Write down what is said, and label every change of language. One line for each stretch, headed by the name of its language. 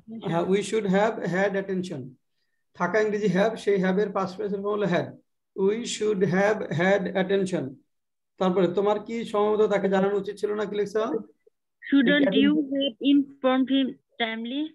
English: হ্যাঁ we should have had attention.
Bangla: থাকা ইংরেজি
English: have, সেই have এর past present form হলো had. We should have had attention.
Bangla: তারপরে তোমার কি সম্ভবত তাকে জানানো উচিত ছিল না, কি লিখছো?
English: Shouldn't you have informed him timely?